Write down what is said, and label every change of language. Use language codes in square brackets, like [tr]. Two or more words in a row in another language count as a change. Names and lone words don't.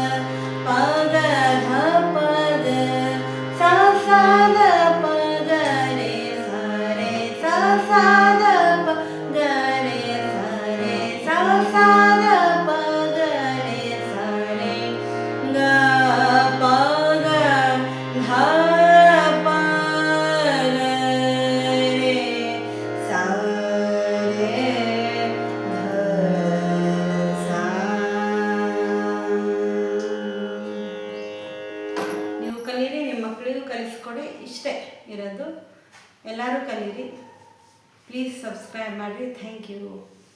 [kn] ಪ ಗ ಧ ಪ ಗ ಸಾ ಸಾ ದ ಪ ಗ ರೇ ಸಾ ರೇ ಸಾ ಸಾ ದ ಪ ಗ ರೇ ಸಾ ರೇ ಸಾ ಸಾ ದ ಪ ಗ ರೇ ಸಾ ರೇ ಗ ಪ ಗ ಧ ಪ ಗ ರೇ ಸಾ ರೇ ಧ ಸಾ. ನೀವು ಕಲೀರಿ, ನಿಮ್ಮ ಮಕ್ಕಳಿಗೂ ಕಲಿಸ್ಕೊಡಿ. ಇಷ್ಟೇ ಇರೋದು. ಎಲ್ಲರೂ ಕಲೀರಿ. [en] please subscribe [kn] ಮಾಡಿರಿ. [en] thank you.